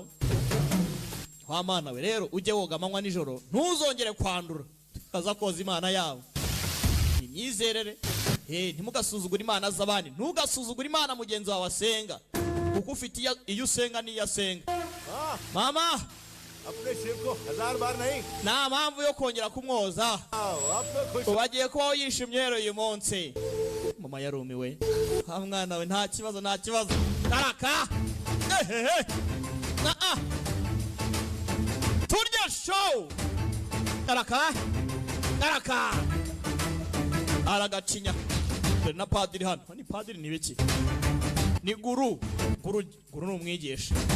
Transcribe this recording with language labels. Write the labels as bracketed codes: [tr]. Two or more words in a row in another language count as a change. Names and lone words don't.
[rw] kwa Mana we rero ujye woga amanywa nijoro ntuzongere kwandura kaza koza Imana yawe imyizerere ntimugasuzugura Imana z'abandi ntugasuzugura Imana mugenzi wawe asenga kuko ufite iyo usenga n'iyo asenga mama [hi] अपने शिव को 1000 बार नहीं [rw] nta mpamvu yo kongera kumwoza ubagiye kubaho yishimye rero uyu munsi mama yarumiwe mwana we nta kibazo karaka ehehe turya show karaka aragacinya na padiri hano ni padiri ni biki ni guru ni umwigisha